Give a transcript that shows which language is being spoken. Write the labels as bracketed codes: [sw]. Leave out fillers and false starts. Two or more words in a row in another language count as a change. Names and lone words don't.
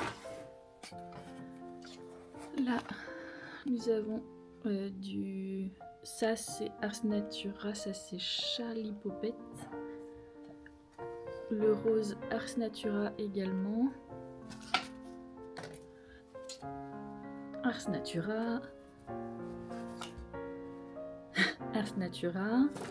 [fr] Là, nous avons du ça c'est Ars Natura, ça c'est Charlie Popette. Le rose Ars Natura également. Ars Natura. Ars Natura.